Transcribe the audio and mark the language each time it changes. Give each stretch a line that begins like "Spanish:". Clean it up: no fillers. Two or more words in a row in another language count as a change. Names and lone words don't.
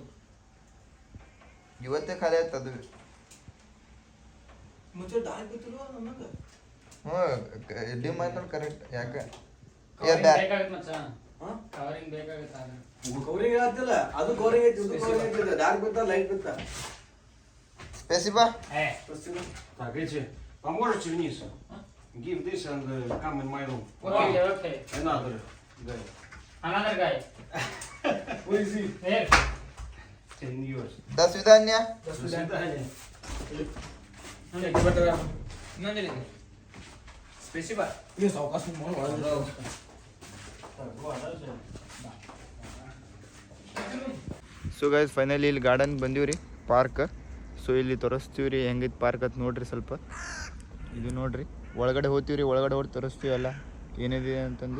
Kannada: ಇವತ್ತೇ ಖಾಲಿ ಆಯ್ತು ಅದು. ಡಿಮ್ ಆಯ್ತು ನೋಡಿ ಕರೆಕ್ಟ್. ಯಾಕೆ ಬೇಕಾಗತ್ತೆ ಮಚ್ಚ, ಕವರಿಂಗ್ ಬೇಕಾಗುತ್ತೆ. ಅದು ಕವರಿಂಗ್ ಐತಿ, ಡಾರ್ಕ್ ಬಿತ್ತ ಲೈಟ್ ಬಿತ್ತ.
Russian: Спасибо. Так, эти, поможете вниз?
English: Give this and come in my room. Okay. Another guy. Another guy. Who is he? Here. 10 years.
Russian: До свидания. До свидания.
Kannada: ಇನ್ನೊಂದಿಲ್ಲ ಸ್ಪೆಸಿಫಾ.
English: so guys finally
Kannada: ಇಲ್ಲಿ ಗಾರ್ಡನ್ ಬಂದೀವಿ ರೀ, ಪಾರ್ಕ್. ಸೊ ಇಲ್ಲಿ ತೋರಿಸ್ತೀವಿ ರೀ ಹೆಂಗಿತ್ತು ಪಾರ್ಕ್ ಅಂತ ನೋಡ್ರಿ. ಸ್ವಲ್ಪ ಇದು ನೋಡ್ರಿ, ಒಳಗಡೆ ಹೋಗ್ತೀವಿ ರೀ, ಒಳಗಡೆ ಹೋಗಿ ತೋರಿಸ್ತೀವಿ ಎಲ್ಲ ಏನಿದೆ ಅಂತಂದು.